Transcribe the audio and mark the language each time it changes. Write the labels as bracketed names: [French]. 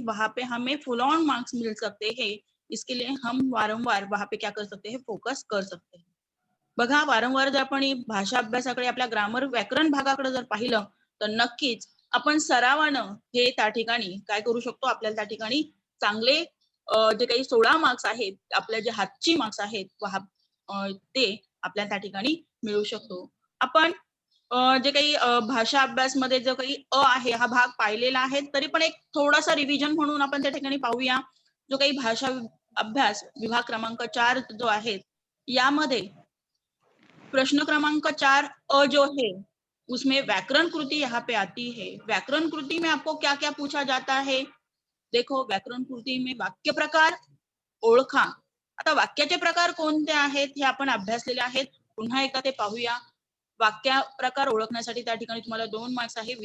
[Hindi] वहां पे हमें फुल ऑन मार्क्स मिल सकते हैं। इसके लिए हम वारंवार वहां पे क्या कर सकते हैं, फोकस कर सकते हैं। [Marathi] बघा, वारंवार जर आपण भाषा अभ्यासाकडे आपल्या ग्रामर व्याकरण भागाकडे जर पाहिलं तर नक्कीच आपण सरावानं हे त्या ठिकाणी काय करू शकतो, आपल्याला त्या ठिकाणी चांगले जे काही 16 मार्क्स आहेत आपल्या जे हातची मार्क्स आहेत ते आपल्याला त्या ठिकाणी मिळू शकतो। आपण जे काही भाषा अभ्यास मध्ये जो काही आहे हा भाग पाहिलेला आहे, तरी पण एक थोडासा रिव्हिजन म्हणून आपण त्या ठिकाणी पाहूया। जो काही भाषा अभ्यास विभाग क्रमांक 4 जो आहे यामध्ये [Hindi] प्रश्न क्रमांक 4 जो है उसमें व्याकरण कृति यहाँ पे आती है। व्याकरण कृति में आपको क्या क्या पूछा जाता है। देखो, व्याकरण कृति में [Marathi] वाक्य प्रकार ओळखा। आता वाक्याचे प्रकार कोणते आहेत हे आपण अभ्यासलेले आहेत, पुन्हा एकदा ते पाहूया। वाक्य प्रकार ओळखण्यासाठी त्या ठिकाणी तुम्हाला 2 मार्क्स आहे।